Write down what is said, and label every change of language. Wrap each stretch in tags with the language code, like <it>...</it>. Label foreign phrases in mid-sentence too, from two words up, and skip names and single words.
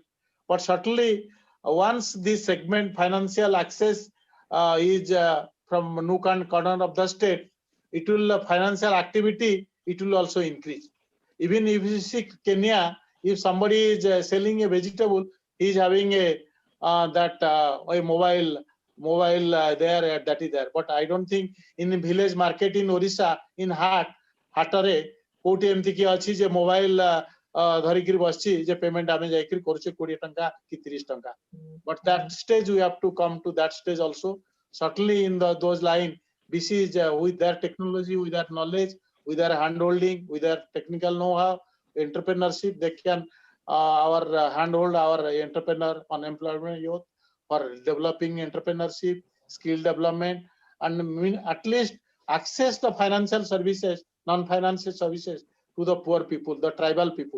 <en>But certainly, once this segment financial access is from nook and corner of the state, it will financial activity, it will also increase. Even if you see Kenya, if somebody is selling a vegetable, he is having a a mobile there, that is there. But I don't think in the village market in Odisha, in</en> <or>ହାଟରେ କୋଉଠି ଏମିତି କି ଅଛି ଯେ ମୋବାଇଲ ଧରିକିରି ବସିଛି ଯେ ପେମେଣ୍ଟ ଆମେ ଯାଇକିରି କରୁଛେ 20 ଟଙ୍କା କି 30 ଟଙ୍କା.</or> <en>But that stage we have to come to that stage also. Certainly in those line, BC is with their technology, with their knowledge, with their hand-holding, with their technical know-how, entrepreneurship, they can our handhold our entrepreneur, unemployment youth for developing entrepreneurship, skill development, and at least access the financial services, non-financial services to the poor people, the tribal people.</en>